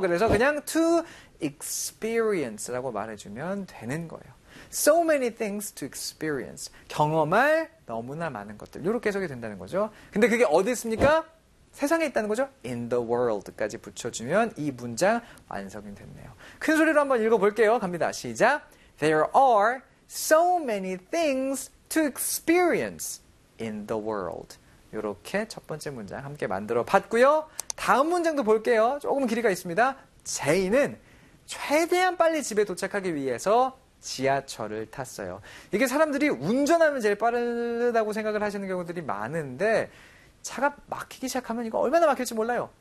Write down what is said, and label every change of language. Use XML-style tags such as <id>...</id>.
<ko>그래서 그냥 to experience라고 말해주면 되는 거예요.</ko> <en>So many things to experience.</en> <ko>경험할 너무나 많은 것들. 이렇게 해석이 된다는 거죠. 근데 그게 어디 있습니까? 세상에 있다는 거죠.</ko> <en>In the world</en> <ko>까지 붙여주면 이 문장 완성이 됐네요. 큰 소리로 한번 읽어볼게요. 갑니다. 시작.</ko> <en>There are so many things to experience in the world.</en> <ko>이렇게 첫 번째 문장 함께 만들어 봤고요. 다음 문장도 볼게요. 조금 길이가 있습니다. 제이는 최대한 빨리 집에 도착하기 위해서 지하철을 탔어요. 이게 사람들이 운전하면 제일 빠르다고 생각을 하시는 경우들이 많은데 차가 막히기 시작하면 이거 얼마나 막힐지 몰라요.</ko>